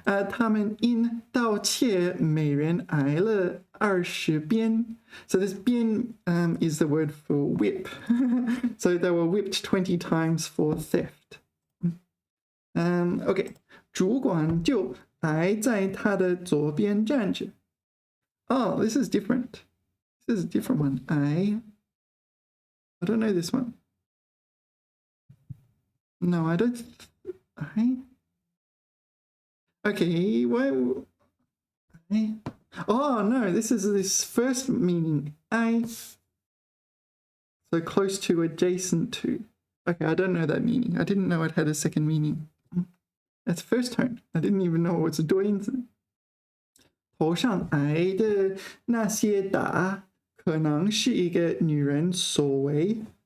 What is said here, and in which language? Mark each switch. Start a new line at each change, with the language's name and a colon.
Chinese: 他们因盗窃每人挨了20鞭.
English: So this 鞭 is the word for whip. So they were whipped 20 times for theft. Okay.
Chinese: 主管就挨在他的左边站着.
English: Oh, this is different. This is a different one. I don't know this one. No, I don't. Okay, well, oh no, this is this first meaning. So close to, adjacent to. Okay, I don't know that meaning. I didn't know it had a second meaning. That's first tone. I didn't even know what it's doing.
Chinese: 头上挨的那些打可能是一个女人所为.